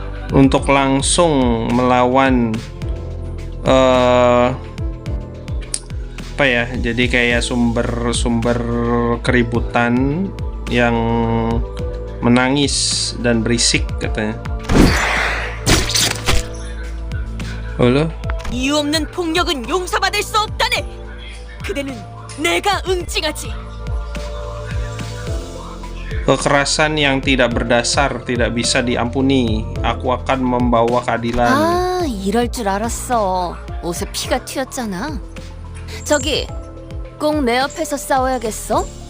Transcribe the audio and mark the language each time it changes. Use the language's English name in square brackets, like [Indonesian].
[Indonesian] untuk langsung melawan apa ya, jadi kayak sumber keributan yang menangis dan berisik katanya. Halo? [Korean] 이유 없는 폭력은 용서받을 수 없다네. 그대는 내가 응징하지. [Indonesian] Kekerasan yang tidak berdasar tidak bisa diampuni. Aku akan membawa keadilan. [Korean] 아, 이럴 줄 알았어. 옷에 피가 튀었잖아. 저기, 꼭 내 옆에서 싸워야겠어?